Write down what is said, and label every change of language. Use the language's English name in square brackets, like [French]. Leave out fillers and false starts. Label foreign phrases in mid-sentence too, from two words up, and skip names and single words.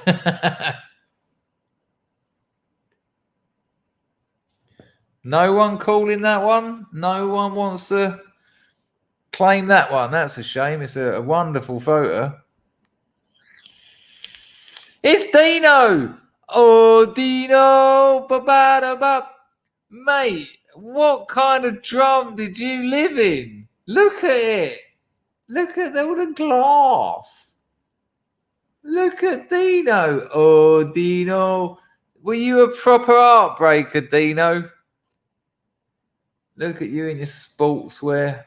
[English] No one calling that one? No one wants to claim that one. That's a shame. It's a wonderful photo. It's Dino! Oh, Dino! Ba-ba-da-ba. Mate, what kind of drum did you live in? Look at it. Look at all the glass. Look at Dino. Oh, Dino. Were you a proper heartbreaker, Dino? Look at you in your sportswear.